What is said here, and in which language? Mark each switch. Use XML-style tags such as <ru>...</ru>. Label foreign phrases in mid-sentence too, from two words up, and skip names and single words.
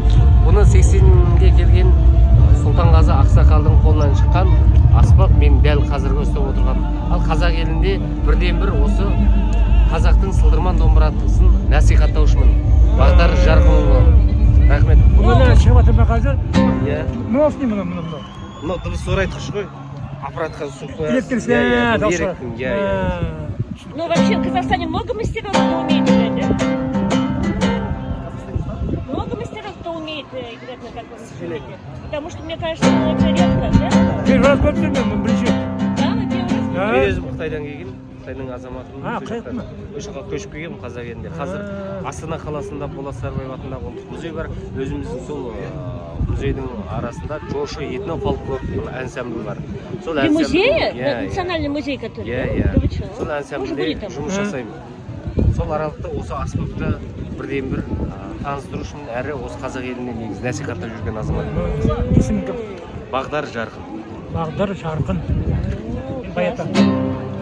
<kk>Бұны 80-ге келген Сұлтанғазы Ақсақалдың қолынан шыққан аспап мен дәл қазіргі ұстап отырған. Ал қазақ елінде бірден бір осы қазақтың сылдырман домбырасын насихаттаушымын. Бағдар Жарқынұлы. Рахмет. Бұны шығып жатыр ма қазір? Иә. Мынау мұны. Мынау дыбыс зорайтқыш қой. Аппаратқа суқой.</kk> <ru>Ну вообще в Казахстане много мастеров, кто умеет играть, да? Много мастеров, кто умеет играть на таком инструменте. Потому что мне кажется, это редко, да? Первый раз</ru> <kk>көрдім мен бірінші.</kk> <ru>Да, вы первый раз?</ru> <kk>Мен өзім Қытайдан келген, Қытайдың азаматымын. Қайтма. Осы жаққа көшіп келген қазақ елінде. Қазір Астана қаласында Болат Сарбаев атындағы ұлттық музей бар. Өзіміздің сол музейдің арасында Жошы этно-фольклор ансамблі бар.</kk> <ru>При музее? Национальный музей, который?</ru> <kk>Иә. Сол ансамбльде жұмыс жасаймын. Сол аралықта осы аспапты бірден бір таныстыру үшін әрі осы қазақ еліне негізі насихаттап жүрген азамат. Есімің кім? Бағдар Жарқын. Бағдар Жарқын. Баята.</kk>